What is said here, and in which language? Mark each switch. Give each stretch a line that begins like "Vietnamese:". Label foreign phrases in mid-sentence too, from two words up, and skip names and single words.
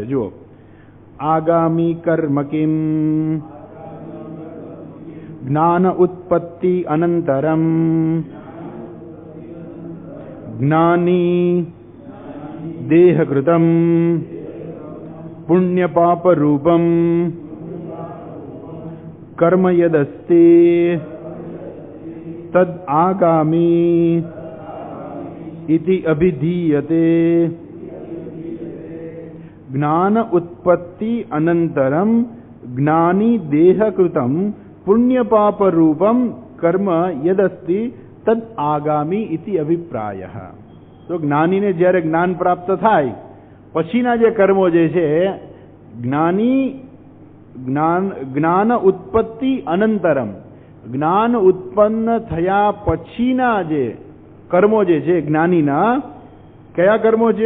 Sanskrit: જુઓ, આગામી કર્મ કિમ જ્ઞાન ઉત્પત્તિ અનંતરમ જ્ઞાની દેહકૃતમ પુણ્ય પાપ રૂપમ કર્મ યદસ્તિ તદ આગામી इति अभिधीयते. ज्ञान उत्पत्ति अनंतरम ज्ञानी देहकृतम पुण्य पाप रूपम कर्म यदस्ति तद आगामी इति अभिप्रायः.
Gujarati: તો જ્ઞાની ને જ્યારે જ્ઞાન પ્રાપ્ત થાય પછીના જે કર્મો જે છે
Sanskrit: જ્ઞાન ઉત્પત્તિ અનંતરમ,
Gujarati: જ્ઞાન ઉત્પન્ન થયા પછીના જે કર્મો જે છે જ્ઞાનીના, કયા કર્મો છે?